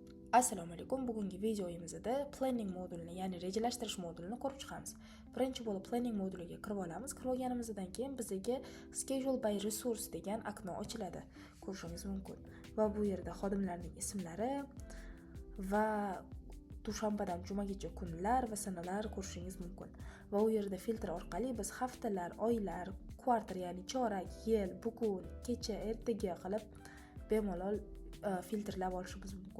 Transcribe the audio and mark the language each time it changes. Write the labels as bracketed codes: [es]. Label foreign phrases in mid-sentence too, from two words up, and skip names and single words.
[uz] Assalomu alaykum. Bugungi videoyimizda planning modulini, ya'ni rejalashtirish modulini ko'rib chiqamiz. Birinchi bo'lib planning moduliga kirib olamiz. Kirib olganimizdan keyin bizga [en] schedule by resource [uz] degan okno ochiladi. Ko'rishingiz mumkin. Va bu yerda xodimlarning ismlari va dushanbadan jumagacha kunlar va sanalar ko'rishingiz mumkin. Va u yerda filtr orqali biz haftalar, oylar, kvartal, ya'ni chorak, yil, bugun, kecha, ertaga qilib bemalol filtrlab olishimiz mumkin.